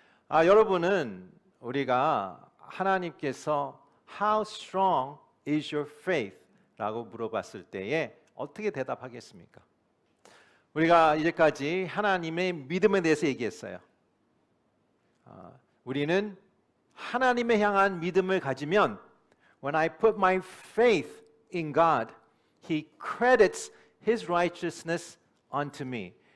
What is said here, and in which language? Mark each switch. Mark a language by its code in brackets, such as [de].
[ko] 여러분은 우리가 하나님께서 [en] How strong is your faith? [ko] 라고 물어봤을 때에 어떻게 대답하겠습니까? 우리가 이제까지 하나님의 믿음에 대해서 얘기했어요. 우리는 하나님에 향한 믿음을 가지면 [en] When I put my faith in God, He credits His righteousness unto me.